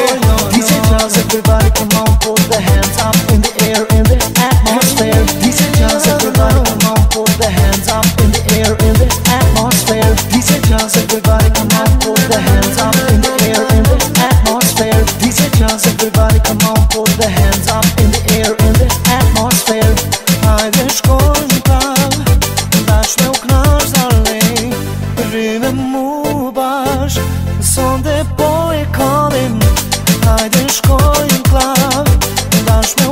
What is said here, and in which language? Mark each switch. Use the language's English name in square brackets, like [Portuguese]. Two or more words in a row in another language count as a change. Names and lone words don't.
[English] DJ Jones, everybody come on, put the hands up in the air, in the atmosphere. DJ Jones, everybody come on, put the hands up in the air, in the atmosphere. DJ Jones, everybody come on, put the hands up in the air, in the atmosphere. DJ Jones, everybody come on, put the hands up in the air, in the atmosphere. [Albanian] Hajde shkojmë prap, dash me u knash dalej, rime mu bash, sonde po e kallim. Hajde shkojmë prap, dash me u